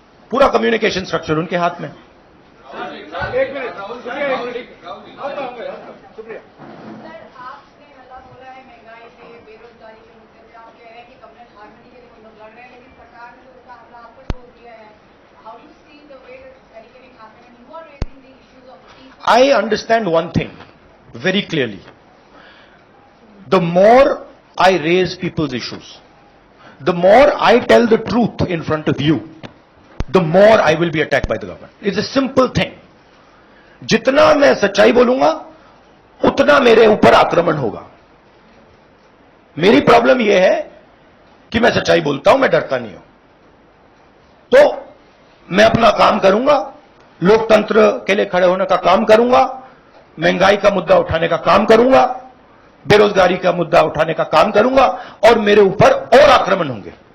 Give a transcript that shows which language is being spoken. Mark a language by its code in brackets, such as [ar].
[hi] पूरा communication structure उनके हाथ में। एक मिनट, शुक्रिया। सर, आपने मतलब बोला है महंगाई पे, बेरोजगारी के मुद्दे पे, आप कह रहे हैं कि कम्युनल हार्मनी के लिए हम लोग लड़ रहे हैं, लेकिन सरकार ने तो उसका हमला आप पर छोड़ दिया है। [en] How do see the way that barricading happened and you are raising the issues of peace? I understand one thing very clearly. The more I raise people's issues, the more I tell the truth in front of you, the more I will be attacked by the government. It's a simple thing. [hi] जितना मैं सच्चाई बोलूंगा, उतना मेरे ऊपर आक्रमण होगा। मेरी प्रॉब्लम यह है कि मैं सच्चाई बोलता हूं, मैं डरता नहीं हूं। तो मैं अपना काम करूंगा, लोकतंत्र के लिए खड़े होने का काम करूंगा, महंगाई का मुद्दा उठाने का काम करूंगा, बेरोजगारी का मुद्दा उठाने का काम करूंगा, और मेरे ऊपर और आक्रमण होंगे।